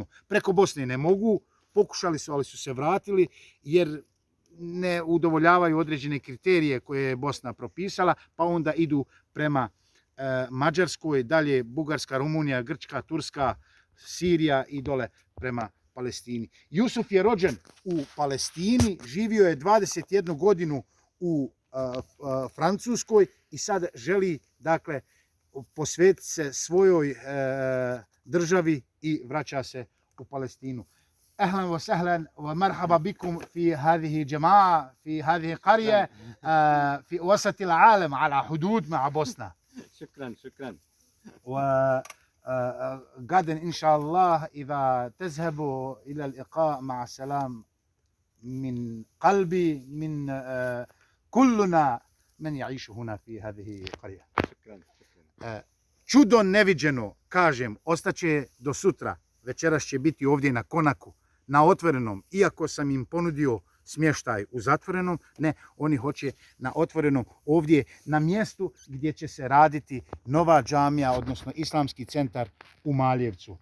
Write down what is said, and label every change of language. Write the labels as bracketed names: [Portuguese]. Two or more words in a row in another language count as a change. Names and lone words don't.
[Bosnian] Preko Bosne ne mogu, pokušali su, ali su se vratili jer ne udovoljavaju određene kriterije koje je Bosna propisala, pa onda idu prema Mađarskoj, dalje Bugarska, Rumunija, Grčka, Turska, Sirija i dole prema Palestini. Jusuf je rođen u Palestini, živio je 21 godinu u Francuskoj i sad želi, dakle, posvetiti se svojoj državi i vraća se u Palestinu. [Arabic] أهلا وسهلا ومرحبا بكم في هذه الجماعة في هذه القرية في وسط العالم على حدود مع بوسنة. شكرا. وغدا إن شاء الله إذا تذهبوا إلى اللقاء مع السلام من قلبي من كلنا من يعيش هنا في هذه القرية. شكرا. [Bosnian] Čudo neviđeno, kažem, ostaće do sutra. Večeras će biti ovdje na Konaku, na otvorenom, iako sam im ponudio smještaj u zatvorenom, ne, oni hoće na otvorenom ovdje, na mjestu gdje će se raditi nova džamija, odnosno islamski centar u Maljevcu.